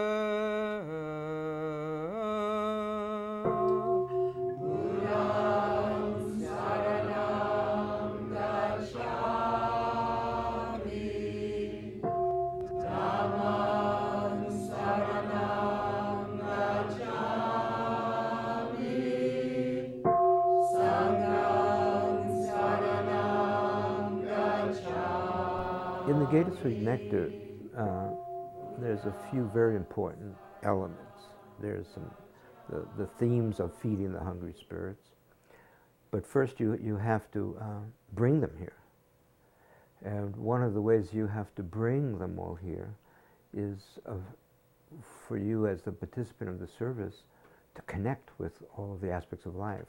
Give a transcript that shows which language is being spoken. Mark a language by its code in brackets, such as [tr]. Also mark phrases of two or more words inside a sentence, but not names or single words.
[pi] Buddham Saranam Gacchami. Dhammam Saranam Gacchami. Sangham Saranam Gacchami. [en] In the Gate of Sweet Nectar, there's a few very important elements. There's the themes of feeding the hungry spirits. But first you have to bring them here. And one of the ways you have to bring them all here is for you as the participant of the service to connect with all of the aspects of life.